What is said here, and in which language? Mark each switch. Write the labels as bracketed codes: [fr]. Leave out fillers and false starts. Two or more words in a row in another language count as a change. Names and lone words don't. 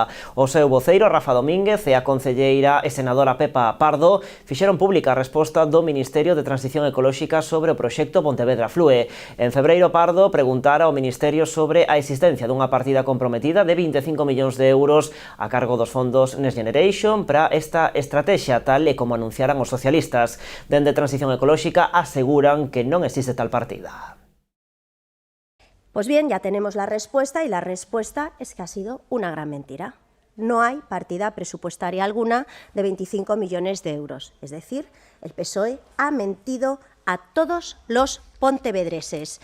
[gl] O seu voceiro Rafa Domínguez e a concelleira e senadora Pepa Pardo fixeron pública a resposta do Ministerio de Transición Ecolóxica sobre o proxecto Pontevedra Flúe. En febreiro, Pardo preguntara ao Ministerio sobre a existencia dunha partida comprometida de 25 millóns de euros a cargo dos fondos Next Generation para esta estrategia, tal e como anunciaran os socialistas. Dende Transición Ecolóxica aseguran que non existe tal partida. [es] Pues bien, ya tenemos la respuesta y la respuesta es que ha sido una gran mentira. No hay partida presupuestaria alguna de 25 millones de euros. Es decir, el PSOE ha mentido a todos los pontevedreses.